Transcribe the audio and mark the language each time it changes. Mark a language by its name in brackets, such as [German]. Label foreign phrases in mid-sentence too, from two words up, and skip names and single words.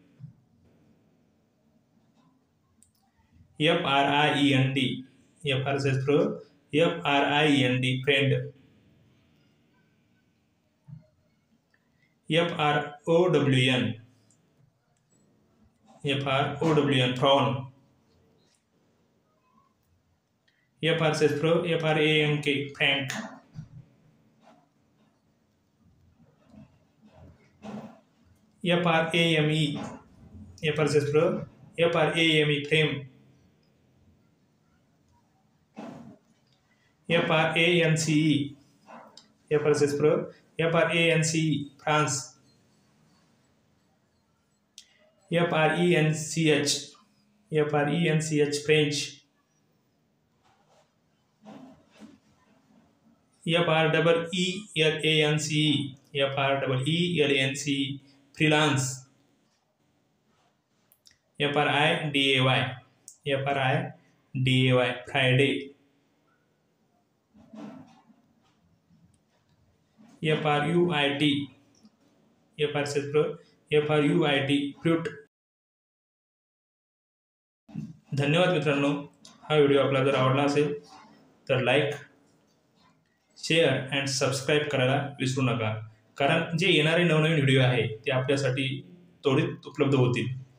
[English] F R I E N D, F R says Fr, F R I E N D friend. F R O W N, F R O W N prawn. F R says Fr, F R A N K frank. F R A M E, F R says Fr, F R A M E frame. F R A N C E, F R says Fr, F R A N C E France. F R E N C H, F R E N C H French. F R E L A N C E, F R E L A N C E freelance. F R I D A Y, F R I D A Y Friday. F R U I T, F R says Fr, F R U I T fruit. [Marathi] धन्यवाद मित्रांनो. हा व्हिडिओ आपला जर आवडला असेल तर [English] like, share and subscribe [Marathi] करायला विसरू नका, कारण जे येणारे नवनवीन व्हिडिओ आहे ते आपल्यासाठी त्वरित उपलब्ध होतील.